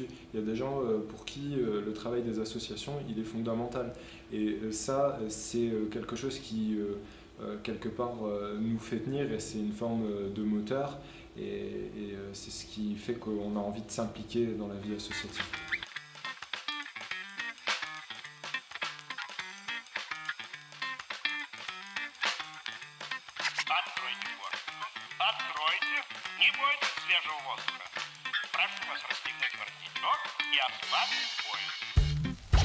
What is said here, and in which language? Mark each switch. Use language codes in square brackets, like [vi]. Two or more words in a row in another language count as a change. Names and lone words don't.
[fr] Il y a des gens pour qui le travail des associations il est fondamental. Et ça, c'est quelque chose qui quelque part nous fait tenir et c'est une forme de moteur et c'est ce qui fait qu'on a envie de s'impliquer dans la vie associative. [ru] Откройте форточку. Откройте. Не бойтесь свежего воздуха. Прошу вас расстегнуть воротничок и ослабить пояс.